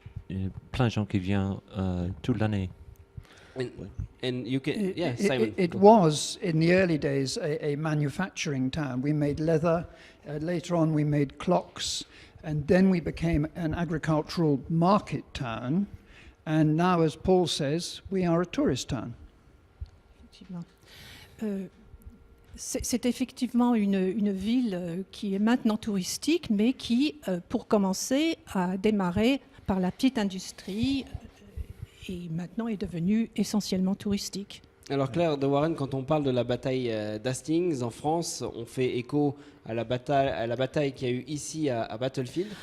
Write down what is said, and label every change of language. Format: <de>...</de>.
<fr>y a plein de gens qui viennent toute l'année.</fr> <en>And you can, yeah, It- Simon. it was, in the early days, a manufacturing town. We made leather. Later on, we made clocks. And then we became an agricultural market town. And now, as Paul says, we are a tourist town.</en> <fr>Effectivement. C'est effectivement une ville qui est maintenant touristique, mais qui, pour commencer, a démarré par la petite industrie et maintenant est devenue essentiellement touristique. Alors Claire de Warren, quand on parle de la bataille d'Hastings en France, on fait écho à la bataille qu'il y a eu ici à Battlefield.</fr>